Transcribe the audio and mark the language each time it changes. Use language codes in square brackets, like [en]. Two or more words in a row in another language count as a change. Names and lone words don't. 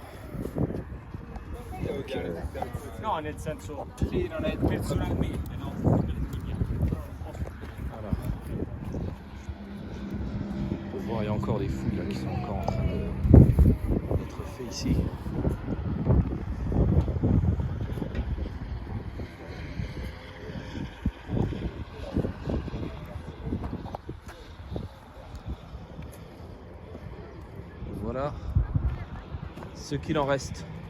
[it] No, nel senso, sì, non è personalmente, no? [fr] Voilà. On peut voir, il y a encore des fouilles là, qui sont encore en train d'être faites ici. Voilà ce qu'il en reste.